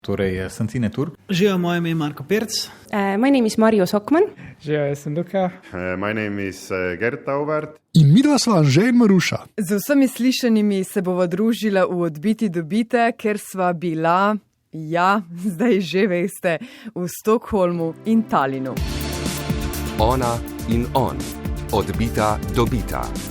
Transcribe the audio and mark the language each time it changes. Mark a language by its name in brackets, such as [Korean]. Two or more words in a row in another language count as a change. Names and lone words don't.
[Slovenian] Torej, sem Tine Turk. Živijo, moje ime je Marko Perc. [English] My name is Mario Sokman. [Slovenian] Živijo, jaz sem Luka. [English] My name is Gert Taubert. [Slovenian] In midva sva Anže in Maruša. Z vsemi slišanimi se bova družila v Odbiti dobite, ker sva bila, zdaj že veste, v Stockholmu in Tallinnu. Ona in on. Odbita dobita.